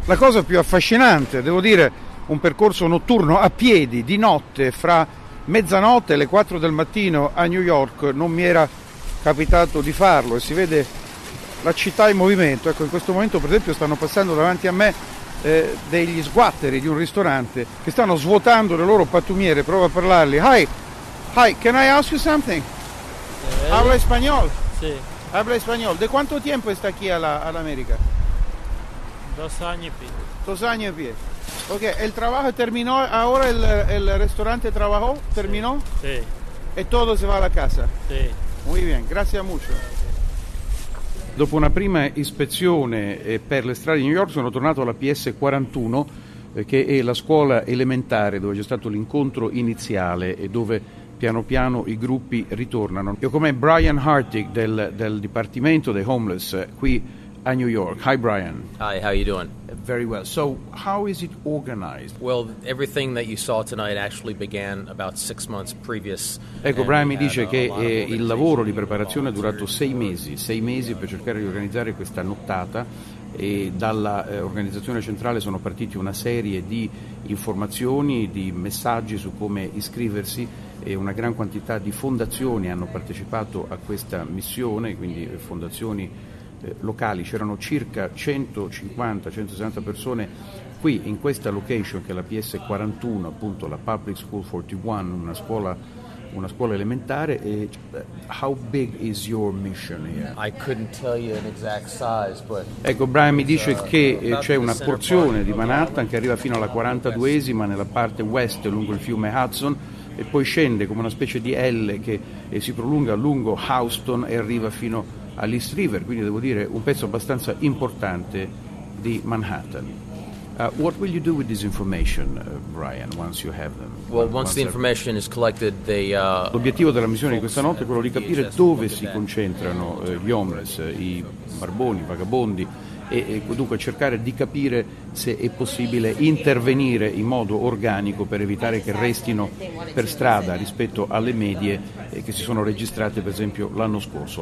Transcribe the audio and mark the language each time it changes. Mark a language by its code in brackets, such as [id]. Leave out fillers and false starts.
[it] La cosa più affascinante, devo dire, un percorso notturno a piedi, di notte, fra mezzanotte e le 4 del mattino a New York, non mi era capitato di farlo, e si vede la città in movimento. Ecco, in questo momento, per esempio, stanno passando davanti a me degli sguatteri di un ristorante che stanno svuotando le loro pattumiere. Provo a parlarli. [en] Hi, hi, can I ask you something? [es] Sì. Habla español? Sì. Habla español. [it] De quanto tempo sta qui all'America? [es] Dos años y pico. Dos años y pico. [it] Ok, il lavoro terminò, ora il ristorante trabajó, terminò? [es] Sì. E todo se va a casa? Sì. Muy bien, gracias mucho. [it] Dopo una prima ispezione per le strade di New York sono tornato alla PS41, che è la scuola elementare dove c'è stato l'incontro iniziale e dove piano piano i gruppi ritornano. Io, come Brian Hartig del Dipartimento dei Homeless qui a New York. [en] Hi Brian. Hi, how are you doing? Very well. So how is it organized? Well, everything that you saw tonight actually began about 6 months previous. [it] Ecco, Brian mi dice che il lavoro di preparazione è durato sei mesi per cercare di organizzare questa nottata, e dalla organizzazione centrale sono partiti una serie di informazioni, di messaggi su come iscriversi, e una gran quantità di fondazioni hanno partecipato a questa missione, quindi fondazioni locali. C'erano circa 150-160 persone qui in questa location che è la PS41, appunto la Public School 41, una scuola elementare. [en] E how big is your mission here? I couldn't tell you an exact size, but [it] ecco, Brian mi dice che c'è una porzione di Manhattan che arriva fino alla 42esima nella parte west lungo il fiume Hudson e poi scende come una specie di L che si prolunga lungo Houston e arriva fino all'East River, quindi devo dire un pezzo abbastanza importante di Manhattan. [en] What will you do with this information, Brian, once you have them? Well, once the information is collected, they [it] l'obiettivo della missione di questa notte è quello di capire dove si concentrano gli homeless, i barboni, i vagabondi, e dunque cercare di capire se è possibile intervenire in modo organico per evitare che restino per strada rispetto alle medie che si sono registrate per esempio l'anno scorso.